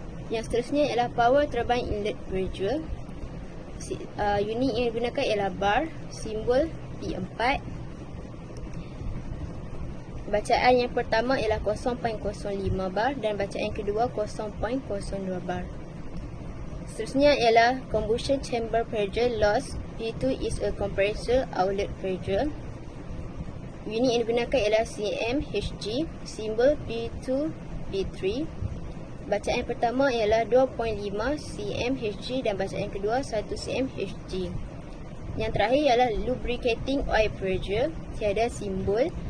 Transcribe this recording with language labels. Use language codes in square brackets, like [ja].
[ms] Yang seterusnya ialah power turbine inlet pressure. Unit yang digunakan ialah bar, simbol P4. Bacaan yang pertama ialah 0.05 bar dan bacaan yang kedua 0.02 bar. Seterusnya ialah combustion chamber pressure loss. [en] P2 is a compressor outlet pressure. [ms] Unit yang digunakan ialah cmHg, simbol P2, P3. Bacaan yang pertama ialah 2.5 cmHg dan bacaan yang kedua 1 cmHg. Yang terakhir ialah lubricating oil pressure, tiada simbol.